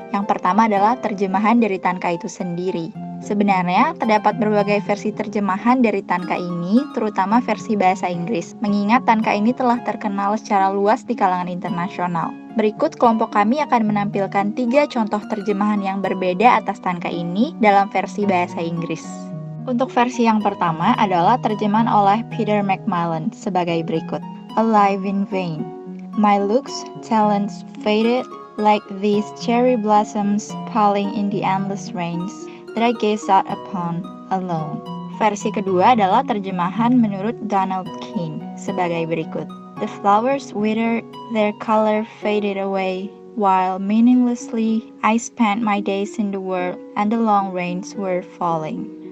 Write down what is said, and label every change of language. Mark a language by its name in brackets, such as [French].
[Indonesian] Yang pertama adalah terjemahan dari tangka itu sendiri. Sebenarnya, terdapat berbagai versi terjemahan dari tangka ini, terutama versi bahasa Inggris, mengingat tangka ini telah terkenal secara luas di kalangan internasional. Berikut kelompok kami akan menampilkan 3 contoh terjemahan yang berbeda atas tangka ini dalam versi bahasa Inggris. Untuk versi yang pertama adalah terjemahan oleh Peter Macmillan sebagai berikut. [English] Alive in vain. My looks, talents faded like these cherry blossoms falling in the endless rains that I gaze out upon alone. [Indonesian] Versi kedua adalah terjemahan menurut Donald Keane sebagai berikut. [English] The flowers withered, their color faded away, while meaninglessly I spent my days in the world and the long rains were falling.